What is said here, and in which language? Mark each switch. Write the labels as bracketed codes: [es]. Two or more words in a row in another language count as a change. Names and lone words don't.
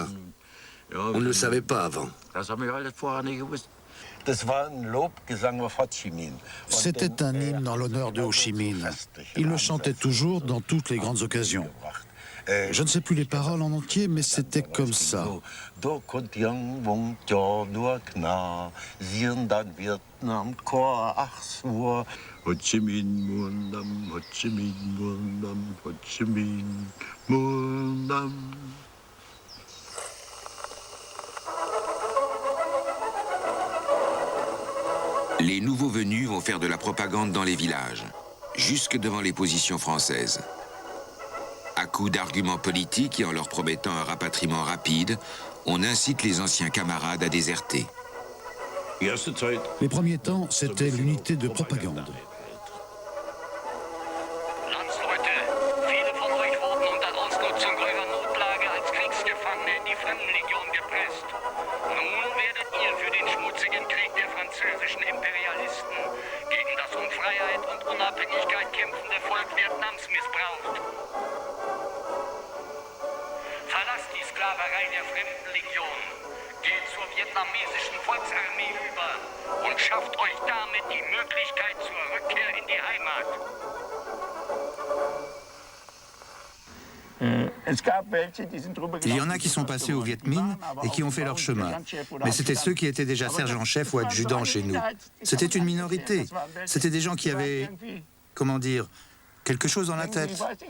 [fr] On ne le savait pas avant. C'était un hymne en l'honneur de Ho Chi Minh. Il le chantait toujours dans toutes les grandes occasions. Je ne sais plus les paroles en entier, mais c'était comme ça. [vi] Ho Chi Minh Muôn Năm, Ho Chi Minh Muôn Năm, Ho Chi Minh Muôn Năm. [fr] Les nouveaux venus vont faire de la propagande dans les villages, jusque devant les positions françaises. À coups d'arguments politiques et en leur promettant un rapatriement rapide, on incite les anciens camarades à déserter. Les premiers temps, c'était l'unité de propagande. [de] Verlasst die Sklaverei der Fremdenlegion, geht zur vietnamesischen Volksarmee über und schafft euch damit die Möglichkeit zur Rückkehr in die Heimat. [fr] Il y en a qui sont passés au Viet Minh et qui ont fait leur chemin. Mais c'était ceux qui étaient déjà sergents-chefs ou adjudants chez nous. C'était une minorité. C'était des gens qui avaient, comment dire, quelque chose dans la tête.